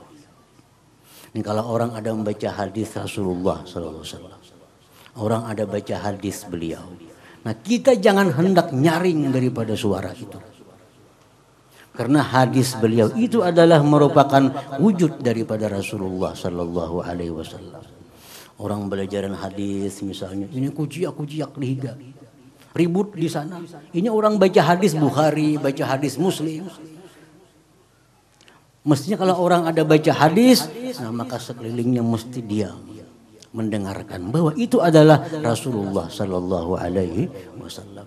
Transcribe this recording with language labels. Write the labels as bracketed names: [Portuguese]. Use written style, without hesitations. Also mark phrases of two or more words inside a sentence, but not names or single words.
[Indonesian] Ini kalau orang ada membaca hadis Rasulullah [Arabic] Sallallahu Alaihi Wasallam, [Indonesian] orang ada baca hadis beliau. Nah, kita jangan hendak nyaring daripada suara itu. Karena hadis beliau itu adalah merupakan wujud daripada Rasulullah [Arabic] Sallallahu Alaihi Wasallam. [Indonesian] Orang belajaran hadis misalnya, ini kuciak-kuciak liga, ribut di sana. Ini orang baca hadis Bukhari, baca hadis Muslim. Mestinya kalau orang ada baca hadis, nah maka sekelilingnya mesti diam, mendengarkan bahwa itu adalah Rasulullah [Arabic] Sallallahu Alaihi Wasallam.